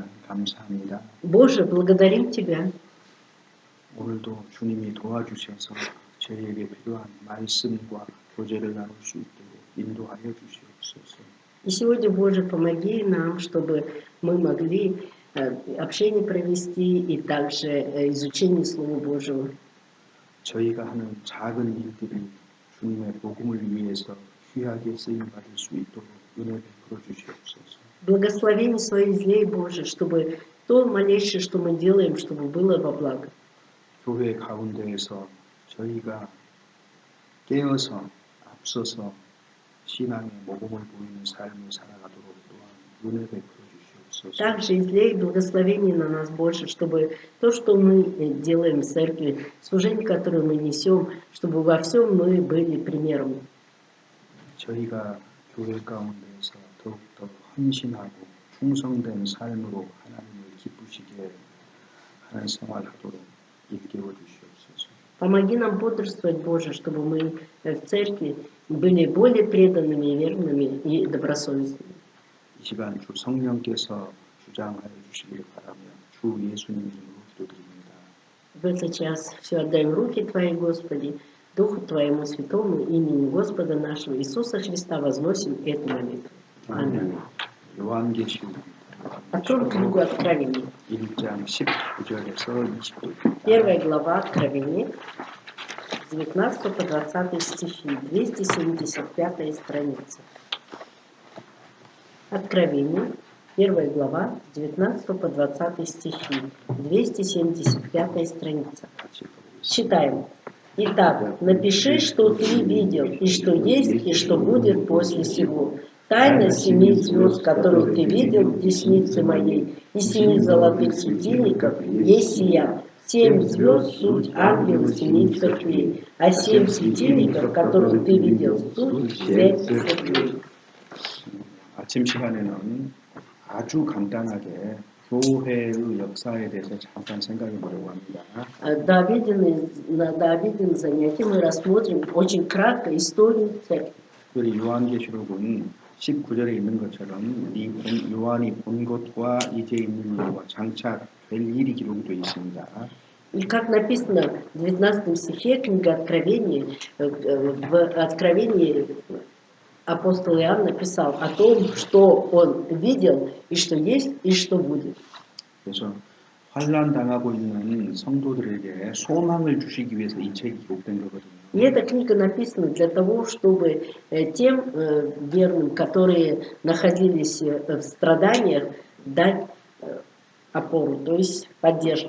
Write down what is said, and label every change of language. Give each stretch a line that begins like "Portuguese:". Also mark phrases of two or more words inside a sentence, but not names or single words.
Korean: 감사합니다.
Russian: Боже, благодарим Тебя.
Korean: 오늘도 주님이 도와주셔서 저희에게 필요한 말씀과 교제를 나눌 수 있도록 인도하여 주시옵소서.
Russian: И сегодня, Боже, помоги нам, чтобы мы могли общение провести и также изучение Слова Божьего.
Korean: 저희가 하는 작은 일들이 주님의 복음을 위해서 귀하게 쓰임 받을 수 있도록 은혜 베풀어 주시옵소서.
Russian: Благословение Своих излей, Боже, чтобы то малейшее, что мы делаем, чтобы было во благо.
Korean: 교회 가운데에서 저희가 깨어서 앞서서 신앙의 모범을 보이는 삶을 살아가도록 또한 은혜 베풀어 주시옵소서.
Russian: Также излей благословение на нас, Боже, чтобы то, что мы делаем в церкви, служение, которое мы несем, чтобы во всем мы были примером.
Korean: 저희가 교회 가운데에서 더욱더 헌신하고 충성된 삶으로 하나님을 기쁘시게 하는 생활하도록 일깨워 주시옵소서.
Russian: Помоги нам бодрствовать, Боже, чтобы мы в церкви были более преданными, верными и добросовестными.
Korean: 이 시간 주 성령께서 주장하여 주시기를 바라며 주 예수님 이름으로 기도드립니다.
Russian: В этот час все отдаем в руки Твои, Господи, Духу Твоему Святому, имени Господа нашего Иисуса Христа возносим эту молитву. Аминь.
Korean: 요한계시록
Russian: Откроем книгу Откровения.
Korean: 1장 19절에서 20절.
Russian: Первая глава Откровения, с 19 по 20 стихи, 275 страница. Откровение, первая глава, с 19 по 20 стихи, 275 страница. Читаем. Итак, напиши, что ты видел, и что есть, и что будет после сего. Тайна 7 звезд, которых ты видел в деснице моей, и 7 золотых светильников есть сия. 7 звезд — суть ангелы 7 церквей, а 7 светильников, которых ты видел, суть 7 церквей.
Korean: 아침 시간에는 아주 간단하게 교회의 역사에 대해서 잠깐 생각해 보려고 합니다.
Russian: До обеденного занятия мы рассмотрим очень кратко историю церкви.
Korean: 특별히 요한계시록은 19절에 있는 것처럼 요한이 본 것과 이제 있는 일과 장차 될 일이 기록되어 있습니다.
Russian: И как написано в 19 стихе книга Откровения, в Откровении апостол Иоанн написал о том, что он видел, и что есть, и что будет.
Korean: 그래서 환난 당하고 있는 성도들에게 소망을 주시기 위해서 이 책이 기록된 거거든요.
Russian: И эта книга написана для того, чтобы тем верным, которые находились в страданиях, дать опору, то есть поддержку.